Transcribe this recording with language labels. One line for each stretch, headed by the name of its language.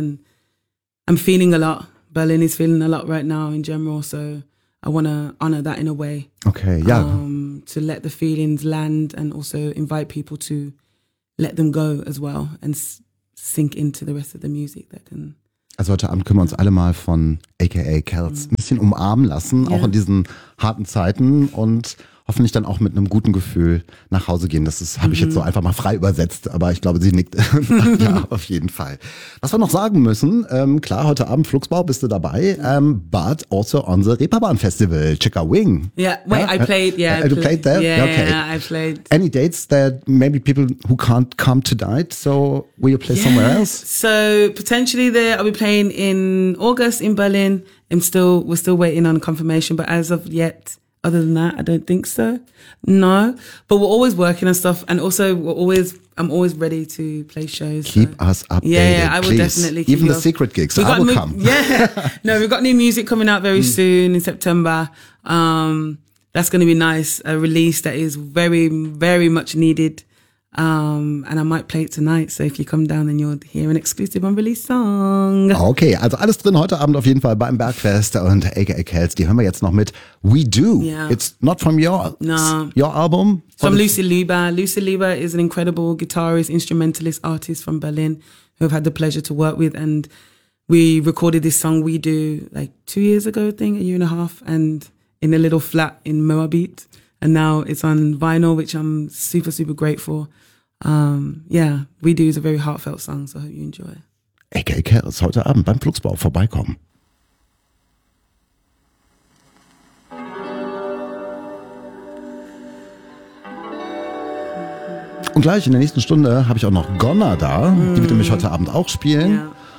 English: And I'm feeling a lot. Berlin is feeling a lot right now in general, so I want to honor that in a way. Okay, yeah. To let the feelings land and also invite people to let them go as well and sink into the rest of the music that can.
German: Also heute Abend können wir uns alle mal von AKA Kells ein bisschen umarmen lassen, auch in diesen harten Zeiten, und hoffentlich dann auch mit einem guten Gefühl nach Hause gehen. Das habe ich jetzt so einfach mal frei übersetzt, aber ich glaube, sie nickt. Ja, auf jeden Fall. Was wir noch sagen müssen, klar, heute Abend Fluxbau bist du dabei,
English: but also on the Reeperbahn Festival,
German: Chicka Wing.
English: Yeah, I played. Any dates that maybe people who can't come tonight, so will you play somewhere else? So potentially there, I'll be playing in August in Berlin. We're still waiting on confirmation, but as of yet, other than that, I don't think so. No. But we're always working and stuff. And also, I'm always ready to play shows. Keep us updated. Yeah, I will please. Definitely keep Even the off. Secret gigs. We've I will come. Yeah. No, we've got new music coming out very soon in September. That's going to be nice. A release that is very, very much needed. And I might play it tonight. So if you come down, then you'll hear an exclusive unreleased song.
German: Okay, also alles drin heute Abend auf jeden Fall beim Bergfest und AKA Kells. Die hören wir jetzt noch mit We Do.
English: Yeah. It's not from your album. From Lucy Lieber. Lucy Lieber is an incredible guitarist, instrumentalist, artist from Berlin who I've had the pleasure to work with. And we recorded this song We Do like 2 years ago, I think, a year and a half, and in a little flat in Moabit. And now it's on vinyl, which I'm super, super grateful. We Do is a very heartfelt song, so I hope you enjoy it.
German: AKA Kells, heute Abend beim Fluxbau vorbeikommen. Und gleich in der nächsten Stunde habe ich auch noch Gonna da. Die wird nämlich heute Abend auch spielen.